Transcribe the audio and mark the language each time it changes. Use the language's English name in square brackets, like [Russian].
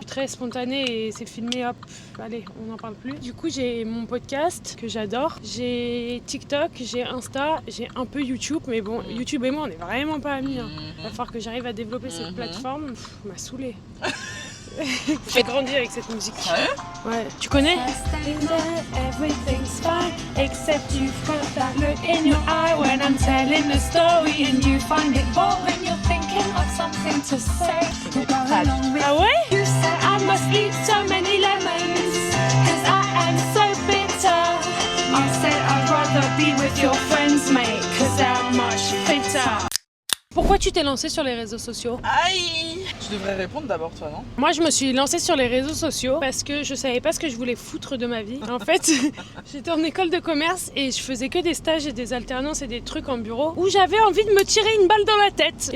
[French] Je suis très spontanée et c'est filmé, hop, allez on n'en parle plus. Du coup j'ai mon podcast que j'adore, j'ai TikTok, j'ai Insta, j'ai un peu YouTube. Mais bon, YouTube et moi on est vraiment pas amis. Il va falloir que j'arrive à développer cette plateforme. M'a saoulée. J'ai grandi avec cette musique. Ouais. Tu connais? [English] Everything's fine except you've got that look in your eye when I'm telling the story and you find it boring. You're thinking of something to say. [French] Ah ouais? [English] You said I must eat so many lemons cause I am so bitter. I said I'd rather be with your friends mate cause they're much fitter. [French] Pourquoi tu t'es lancée sur les réseaux sociaux? Aïe! Tu devrais répondre d'abord toi, non? Moi je me suis lancée sur les réseaux sociaux parce que je savais pas ce que je voulais foutre de ma vie. En fait, j'étais en école de commerce et je faisais que des stages et des alternances et des trucs en bureau où j'avais envie de me tirer une balle dans la tête.